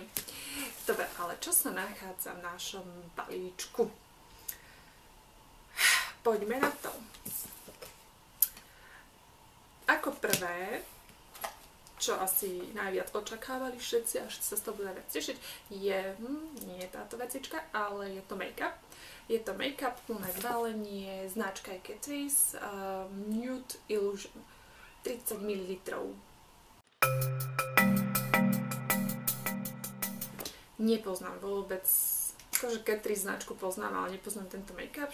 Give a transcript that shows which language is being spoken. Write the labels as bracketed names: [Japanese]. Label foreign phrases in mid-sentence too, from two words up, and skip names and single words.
[Slovak] Dobre, ale čo sa nachádza v našom balíčku? Poďme na to. Ako prvé, čo asi najviac očakávali všetci, až sa z toho budú najviac tešiť, nie je táto vecička, ale je to make-up. Je to make-up, plné balenie, značka je Catrice, Nude Illusion, 30 ml. Nepoznám vôbec, akože Catrice značku poznám, ale nepoznám tento make-up.